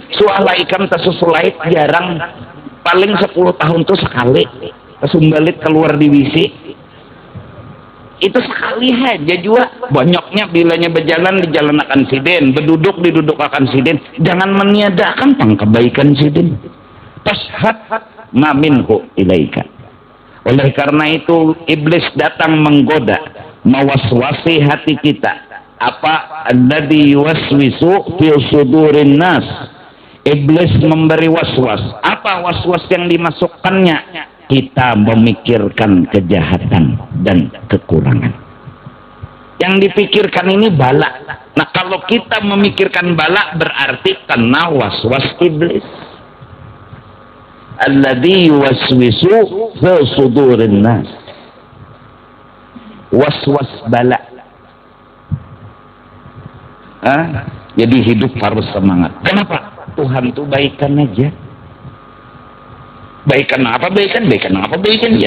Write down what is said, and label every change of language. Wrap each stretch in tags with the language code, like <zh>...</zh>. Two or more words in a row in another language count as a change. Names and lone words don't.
<bjn>Soalnya ikam tasusulait jarang, paling 10 tahun tuh sekali. Kesumbalit keluar divisi. Itu sekali aja juga. Banyaknya bilanya berjalan, dijalanakan sidin. Berduduk, didudukakan sidin. Jangan meniadakan pang kebaikan sidin.</bjn> <ar>تشهد ما منه إليك.</ar> <bjn>Oleh karena itu iblis datang menggoda, mewaswasi hati kita. Apa?</bjn> <ar>الذي يوسوس في صدور الناس.</ar> <bjn>Iblis memberi waswas. Apa waswas yang dimasukkannya? Kita memikirkan kejahatan dan kekurangan. Yang dipikirkan ini bala. Nah kalau kita memikirkan bala berarti kena waswas iblis.</bjn> <ar>الذي يوسوس في صدور الناس.</ar> <bjn>Waswas bala. Jadi hidup harus semangat. Kenapa? Tuhan tuh baikan aja. Baikan apa? Baikan ya.</bjn>